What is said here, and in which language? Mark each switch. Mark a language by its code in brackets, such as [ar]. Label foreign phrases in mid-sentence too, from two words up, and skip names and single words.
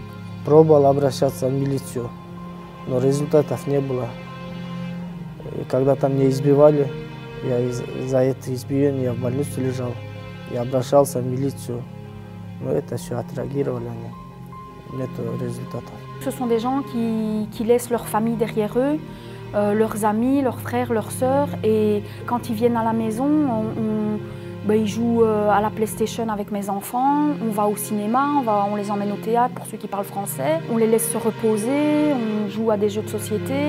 [ru] Пробовал обращаться в милицию, но результатов не было. И когда там меня избивали, из-за этого избиения я в больницу лежал. Я обращался в милицию, но это все отреагировали они. Нет результатов. [fr] Ce sont des gens qui laissent leur famille derrière eux, leurs amis, leurs frères, leurs sœurs, et quand ils viennent à la maison, ils jouent à la PlayStation avec mes enfants, on va au cinéma, on les emmène au théâtre pour ceux qui parlent français, on les laisse se reposer, on joue à des jeux de société.